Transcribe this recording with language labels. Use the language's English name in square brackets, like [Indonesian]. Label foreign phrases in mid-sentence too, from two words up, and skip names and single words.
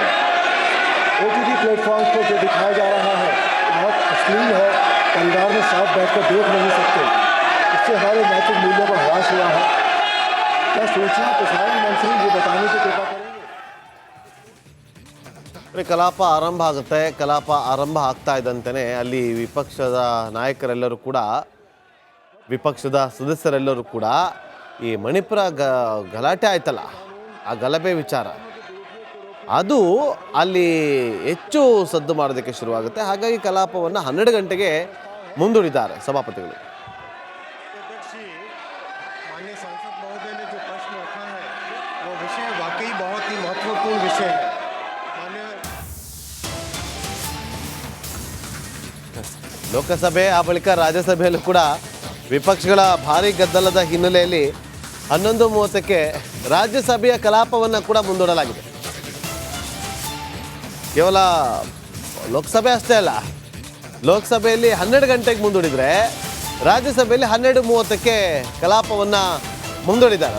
[Hindi] OTT प्लेटफॉर्म्स पर जो दिखाया जा रहा है बहुत अश्लील है। परिवार में साथ बैठकर देख नहीं सकते। इससे हमारे नैतिक मूल्यों पर ह्रास हुआ है। क्या सूचना प्रसारण मंत्री ये बताने की कृपा करेंगे? [Kannada] ಕಲಾಪ ಆರಂಭ ಆಗುತ್ತೆ. ಕಲಾಪ ಆರಂಭ ಆಗ್ತಾ ಇದ್ದಂತೆಯೇ ಅಲ್ಲಿ ವಿಪಕ್ಷದ ನಾಯಕರೆಲ್ಲರೂ ಕೂಡ, ವಿಪಕ್ಷದ ಸದಸ್ಯರೆಲ್ಲರೂ ಕೂಡ ಈ ಮಣಿಪುರ ಗಲಾಟೆ ಆಯ್ತಲ್ಲ, ಆ ಗಲಭೆ ವಿಚಾರ ಅದು ಅಲ್ಲಿ ಹೆಚ್ಚು ಸದ್ದು ಮಾಡೋದಕ್ಕೆ ಶುರುವಾಗುತ್ತೆ. ಹಾಗಾಗಿ ಕಲಾಪವನ್ನು 12 ಗಂಟೆಗೆ ಮುಂದೂಡಿದ್ದಾರೆ ಸಭಾಪತಿಗಳು. [Hindi] माननीय सांसद महोदय ने जो प्रश्न रखा है वो विषय वाकई बहुत ही महत्वपूर्ण विषय है। [Kannada] ಲೋಕಸಭೆ ಆ ಬಳಿಕ ರಾಜ್ಯಸಭೆಯಲ್ಲೂ ಕೂಡ ವಿಪಕ್ಷಗಳ ಭಾರೀ ಗದ್ದಲದ ಹಿನ್ನೆಲೆಯಲ್ಲಿ 11:30ಕ್ಕೆ ರಾಜ್ಯಸಭೆಯ ಕಲಾಪವನ್ನು ಕೂಡ ಮುಂದೂಡಲಾಗಿದೆ. ಕೇವಲ ಲೋಕಸಭೆ ಅಷ್ಟೇ ಅಲ್ಲ, ಲೋಕಸಭೆಯಲ್ಲಿ 12 ಗಂಟೆಗೆ ಮುಂದೂಡಿದರೆ ರಾಜ್ಯಸಭೆಯಲ್ಲಿ 12:30ಕ್ಕೆ ಕಲಾಪವನ್ನು ಮುಂದೂಡಿದ್ದಾರೆ.